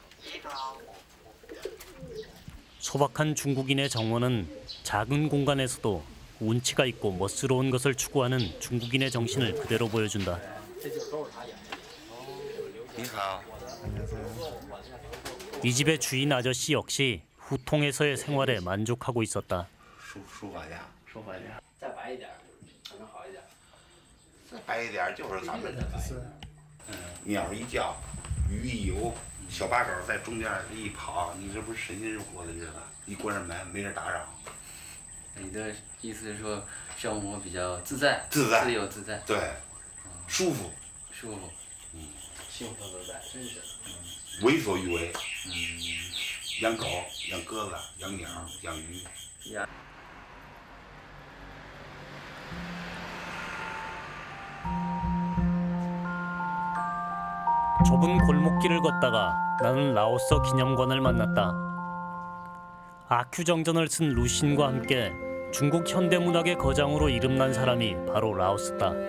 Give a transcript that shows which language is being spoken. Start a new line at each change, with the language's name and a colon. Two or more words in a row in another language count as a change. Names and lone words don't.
Korean: 소박한 중국인의 정원은 작은 공간에서도 운치가 있고 멋스러운 것을 추구하는 중국인의 정신을 그대로 보여준다. 이 집의 주인 아저씨 역시 후통에서의 생활에 만족하고 있었다.
Chinese: 再白一点，可能好一点。再白一点就是咱们的白。鸟一叫，鱼一游，小八狗在中间一跑，你这不是神仙过的日子？一关上门，没人打扰。你的意思是说，生活比较自在，自由自在，对，舒服，舒服，幸福自在，真是。为所欲为。养狗、养鸽子、养鸟、养鱼。
Korean: 좁은 골목길을 걷다가 나는 라오스 기념관을 만났다. 아큐정전을 쓴 루신과 함께 중국 현대문학의 거장으로 이름난 사람이 바로 라오스다.